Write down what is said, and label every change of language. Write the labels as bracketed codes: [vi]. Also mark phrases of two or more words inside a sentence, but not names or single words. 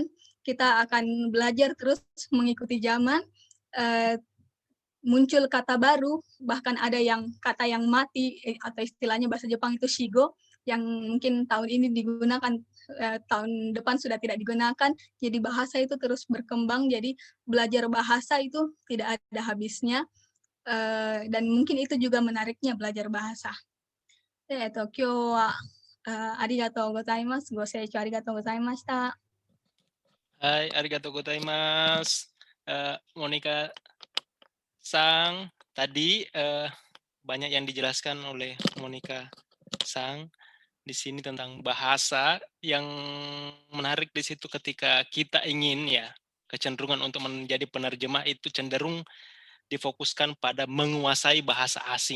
[id] Kita akan belajar terus mengikuti zaman, muncul kata baru, bahkan ada yang kata yang mati atau istilahnya bahasa Jepang itu shigo, yang mungkin tahun ini digunakan, tahun depan sudah tidak digunakan. Jadi bahasa itu terus berkembang, jadi belajar bahasa itu tidak ada habisnya. Dan mungkin itu juga menariknya belajar bahasa. [ja] 今日はありがとうございます。ご清聴ありがとうございました。はい、ありがとうございます. [id] Monica Sang, tadi banyak yang dijelaskan oleh Monica Sang di sini tentang bahasa. Yang menarik di situ ketika kita ingin kecenderungan untuk menjadi penerjemah itu cenderung difokuskan pada menguasai bahasa asing.